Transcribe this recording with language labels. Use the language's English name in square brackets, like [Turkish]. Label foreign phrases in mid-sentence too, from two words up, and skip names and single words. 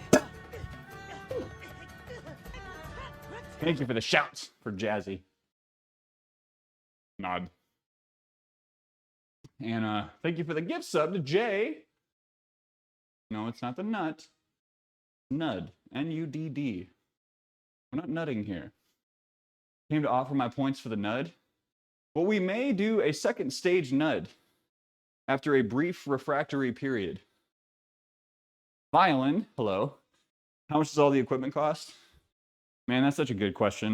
[English] Thank you for the shouts for Jazzy. Nod. And thank you for the gift sub to Jay. No, it's not the nut. Nud. N-U-D-D. We're not nutting here. Came to offer my points for the nud. But we may do a second stage nud after a brief refractory period. Violin, hello. How much does all the equipment cost? Man, that's such a good question.